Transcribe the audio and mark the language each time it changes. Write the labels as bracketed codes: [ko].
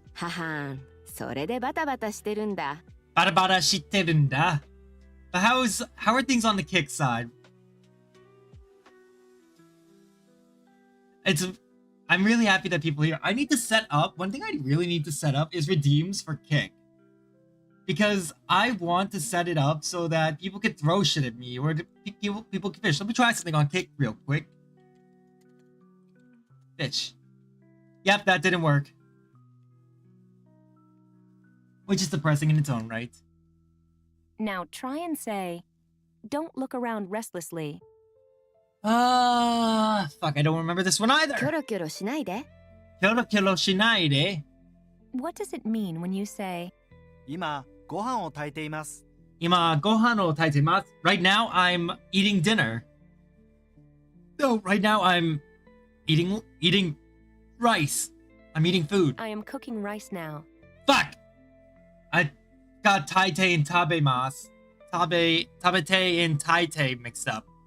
[ja] ははん、それでバタバタしてるんだ。バタバタしてるんだ。 [en] But how are things on the kick side? I'm really happy that people here. I need to set up. One thing I really need to set up is redeems for Kick. Because I want to set it up so that people can throw shit at me or people can fish. Let me try something on Kick real quick. Fish. Yep, that didn't work. Which is depressing in its own right. Now try and say, don't look around restlessly. Fuck, I don't remember this one either. [ja] キョロキョロしないで。 Kyoro kyoro shinaide. [en] What does it mean when you say, [ja] 今、ご飯を炊いています。 Ima gohan o taitemasu. [en] Right now, I'm eating dinner. No, right now I'm eating rice. I'm eating food. I am cooking rice now? Fuck! I got taite and tabemasu. Tabete and taite mixed up.